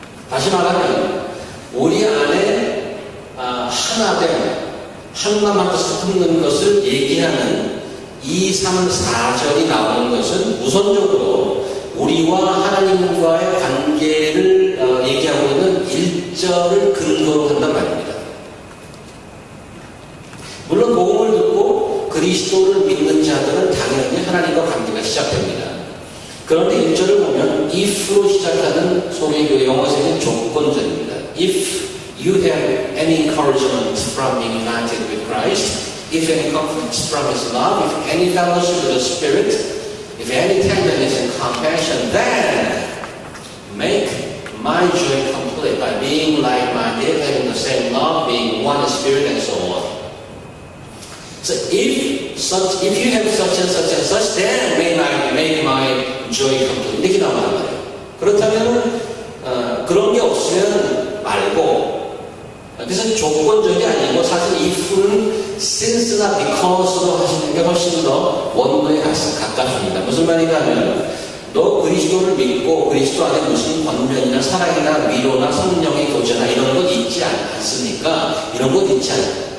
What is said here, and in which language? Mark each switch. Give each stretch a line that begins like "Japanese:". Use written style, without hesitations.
Korean: 다시 말하면 우리 안에 하나됨 한마음 한 뜻을 품는 것을 얘기하는 2, 3, 4절이 나오는 것은 우선적으로 우리와 하나님과의 관계를 얘기하고 있는 1절을 근거로 한단 말입니다. 물론 복음을 듣고 그리스도를 믿는 자들은 당연히 하나님과 관계가 시작됩니다. 그런데 1절을 보면 if로 시작하는 소개교회 영어에서는 조건절입니다.
English: If you have any encouragement from being united with Christ, if any comfort from His love, if any fellowship with the Spirit, if any tenderness and compassion, then make my joy complete by being like-minded, having the same love, being one in spirit, and so on. So if you have such and such and such, then make my joy complete.
Korean: 이렇게 나오는 말이에요. 그렇다면 그런 게 없으면 말고. 그래서 조건적이 아니고 사실 if는 since나 because로 하시는 게 훨씬 더 원문에 가깝습니다. 무슨 말인가 하면 너 그리스도를 믿고 그리스도 안에 무슨 권면이나 사랑이나 위로나 성령의 교제나 이런 것 있지 않습니까? 이런 것 있지 않아요?